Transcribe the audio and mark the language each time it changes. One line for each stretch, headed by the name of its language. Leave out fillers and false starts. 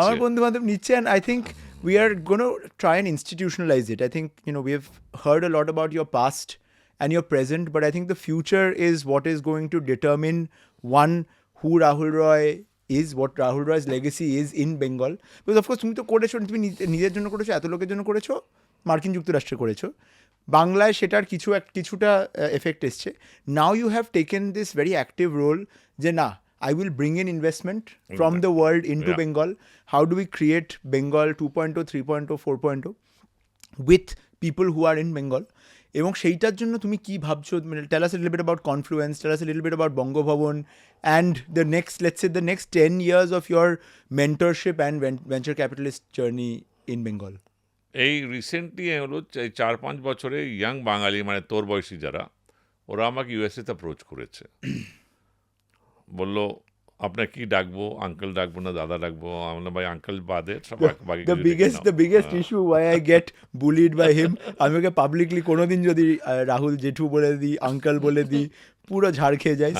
Bangla: আমার বন্ধু বান্ধব নিচ্ছে,
English: and I think we are going to try and institutionalize it. I think, we have heard a lot about your past and your present, but I think the future is what is going to determine, one, who Rahul Roy is, what Rahul Roy's legacy is in Bengal. Because of course
Bangla: তুমি তো করেছো, তুমি নিজের জন্য করেছো, এত লোকের জন্য করেছো, মার্কিন যুক্তরাষ্ট্রে করেছো, বাংলায় সেটার কিছুটা এফেক্ট এসছে।
English: Now you have taken this very active role
Bangla: যে না,
English: I will bring in investment from the world into Bengal. How do we create Bengal 2.0, 3.0, 4.0 with people who are in Bengal?
Bangla: এবং সেইটার জন্য তুমি কি ভাবছো?
English: Tell us a little bit about Confluence, tell us a little bit about Bongo Bhavan, and the next 10 years of your mentorship and venture capitalist journey in Bengal.
Bangla: এই recently হলো 4-5 বছরে young বাঙালি, মানে তোর বয়সী যারা, ওরা আমাকে ইউএসএতে অ্যাপ্রোচ করেছে, বললো আপনার কি ডাকবো, আঙ্কেল ডাকবো না দাদা ডাকবো? আমরা ভাই আঙ্কেল বাদে
English: the biggest issue why I get bullied by him,
Bangla: আমি ওকে পাবলিকলি কোনোদিন যদি রাহুল জেঠু বলে দিই, আঙ্কেল বলে দিই, পুরো ঝাড় খেয়ে যায়।